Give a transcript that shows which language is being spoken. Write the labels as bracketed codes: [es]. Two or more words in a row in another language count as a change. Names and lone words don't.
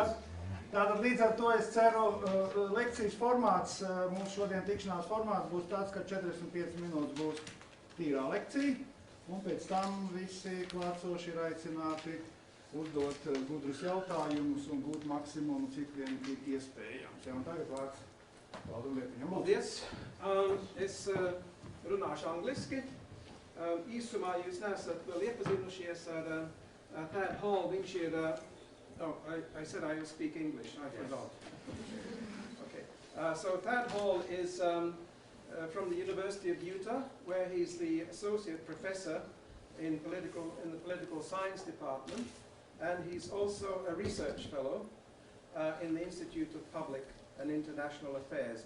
[lv] Tātad līdz ar to es ceru, lekcijas formāts, mums šodien tikšanās formāts būs tāds, ka 45 minūtes būs tīrā lekcija, un pēc tam visi klātsoši ir aicināti uzdot gudrus jautājumus un gūt maksimumu, cik vien ir iespējams. Jā, un tagad vārds Valdam Liepiņam. Paldies. Es runāšu angliski. Īsumā jūs neesat vēl iepazinušies ar Tada Halla. Viņš ir... [en] I said I will speak English. I forgot. Okay. So Tada Halla is from the University of Utah, where he's the associate professor in the political science department. And he's also a research fellow in the Institute of Public and International Affairs.